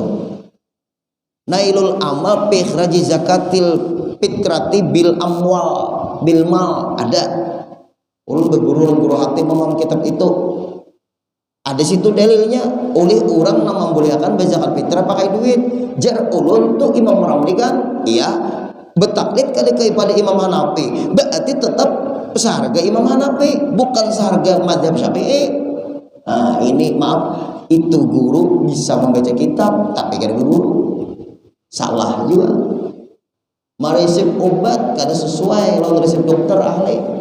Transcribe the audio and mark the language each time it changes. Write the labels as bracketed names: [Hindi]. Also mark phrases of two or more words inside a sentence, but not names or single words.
[Arabic] نيل الأمل في إخراج زكاة الفطرة بالأموال. بالمال. [Banjar] Ada ulun berguru hati memaham kitab itu, ada situ dalilnya oleh orang yang membolehkan berzakat fitrah pakai duit. Jar ulun tuh Imam Ramli kan iya bertaklid kali kepada Imam Hanafi, berarti tetap seharga Imam Hanafi, bukan seharga mazhab Syafi'i. Nah ini maaf, itu guru bisa membaca kitab tapi kada berguru, salah juga. Meresep obat kada sesuai lawan resep dokter ahli.